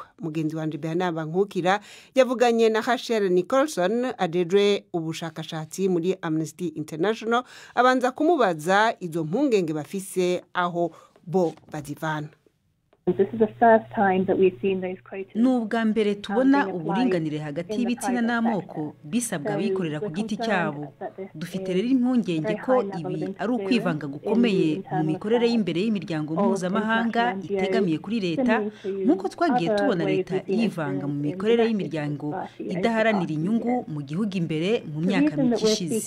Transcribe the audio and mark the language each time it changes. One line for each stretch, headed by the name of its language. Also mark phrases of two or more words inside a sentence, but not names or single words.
Rundi: Mugenzi wanje Bernard Nkukira yavuganye na Rachel Nicholson adejwe ubushakashatsi muri Amnesty International, abanza kumubaza izo mpungenge bafise aho bo bazivana.
Kinyarwanda: N'ubwa mbere tubona uburinganire hagati y'ibitsina n'amoko bisabwa abikorera ku giti cyabo. Dufite rero impungenge ko ibi ari ukwivanga gukomeye mu mikorere y'imbere y'imiryango mpuzamahanga itegamiye kuri leta, nk'uko twagiye tubona leta yivanga mu mikorere y'imiryango idaharanira inyungu mu gihugu imbere mu myaka mike ishize.